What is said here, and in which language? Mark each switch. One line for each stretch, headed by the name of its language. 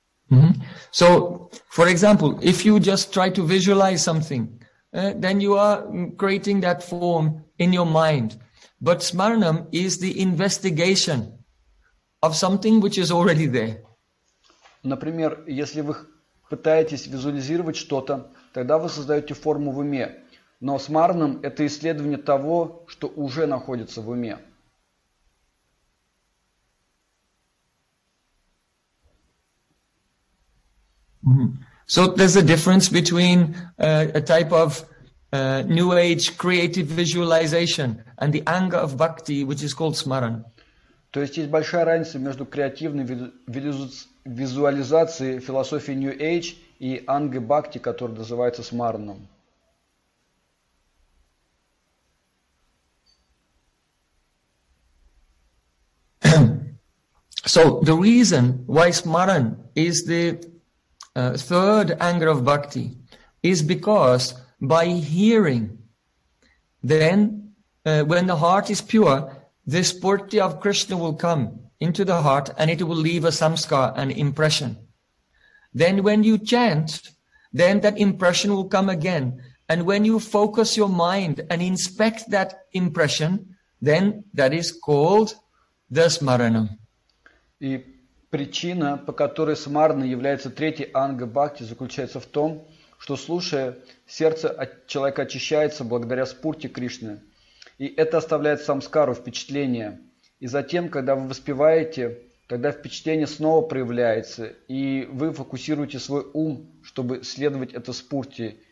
English: Mm-hmm. So, for example, if you just try to visualize something, then you are creating that form in your mind. But smaranam is the investigation of something which is already there.
Russian: Например, если вы пытаетесь визуализировать что-то, тогда вы создаете форму в уме. Но смаранам – это исследование того, что уже находится в уме. Mm-hmm.
English: So there's a difference between a type of new age creative visualization and the anger of bhakti, which is called smaran.
Russian: То есть есть большая разница между креативной визуализацией философии new age и ангой бхакти, которая называется смараном.
English: So the reason why smaran is the third anger of bhakti is because by hearing, then when the heart is pure, the spurti of Krishna will come into the heart and it will leave a samskar, an impression. Then when you chant, then that impression will come again. And when you focus your mind and inspect that impression, then that is called the smaranam.
Russian: И причина, по которой смарана является третьей анга бхакти, заключается в том, что, слушая, сердце человека очищается благодаря спурте Кришны. И это оставляет самскару, впечатление. И затем, когда вы воспеваете, тогда впечатление снова проявляется, и вы фокусируете свой ум, чтобы следовать этой спурте.